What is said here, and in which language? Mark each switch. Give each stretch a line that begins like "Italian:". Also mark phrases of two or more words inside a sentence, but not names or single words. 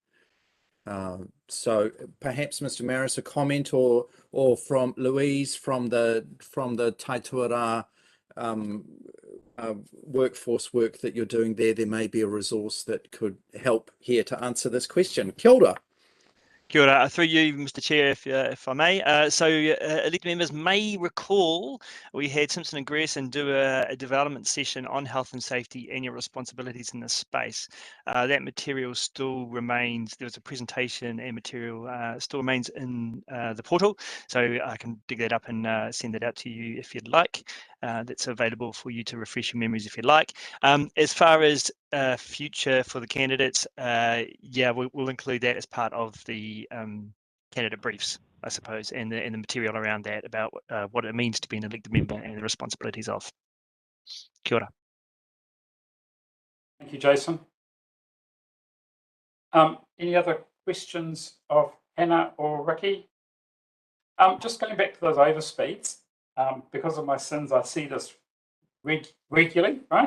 English: So perhaps Mr. Maris, a comment, or from Louise from the Taituara workforce work that you're doing there may be a resource that could help here to answer this question.
Māori: Kia ora. Kia ora.
English: Through you, Mr. Chair, if I may. Elected members may recall we had Simpson and Grierson do a development session on health and safety and your responsibilities in this space. That material still remains, there was a presentation and material still remains in the portal, so I can dig that up and send it out to you if you'd like. That's available for you to refresh your memories if you'd like. As far as future for the candidates, we'll include that as part of the candidate briefs, I suppose, and the material around that about what it means to be an elected member and the responsibilities of.
Māori: Kia ora.
English: Thank you, Jason. Any other questions of Hannah or Ricky? Just going back to those overspeeds, because of my sins, I see this regularly, right?